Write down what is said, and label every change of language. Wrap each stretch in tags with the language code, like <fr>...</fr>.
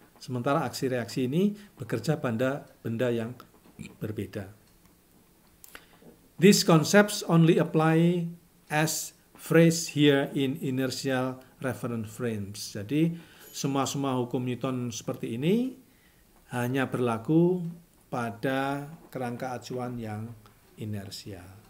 <id>Sementara aksi reaksi ini bekerja pada benda yang berbeda.</id> <en>These concepts only apply as phrased here in inertial reference frames.</en> <id>Jadi semua hukum Newton seperti ini hanya berlaku pada kerangka acuan yang inersial.</id>